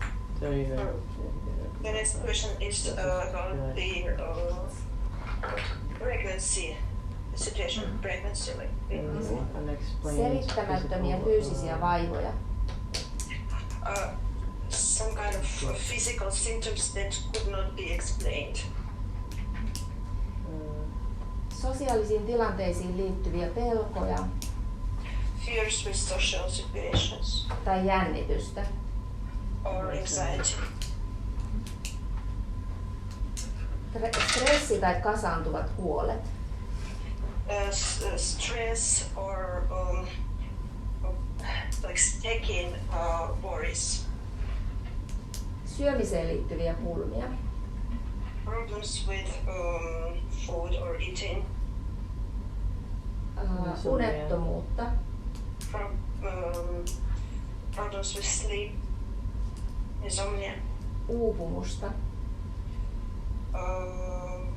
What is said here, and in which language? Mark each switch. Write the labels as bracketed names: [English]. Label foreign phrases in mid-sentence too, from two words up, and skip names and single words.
[English] so you have The next question is about the pregnancy situation, pregnancy. unexplained [Finnish] selittämättömiä [English] physical, [Finnish] fyysisiä vaivoja, [English] Some kind of physical symptoms that could not be explained. [Finnish] sosiaalisiin tilanteisiin liittyviä pelkoja [English] Fears with social situations [Finnish] tai jännitystä, [English] or anxiety. [Finnish] stressi tai kasaantuvat huolet, [English] Stress or like taking worries. [Finnish] syömiseen liittyviä pulmia, [English] Problems with food or eating. [Finnish] unettomuutta, [English] Problems with sleep, insomnia. [Finnish] uupumusta,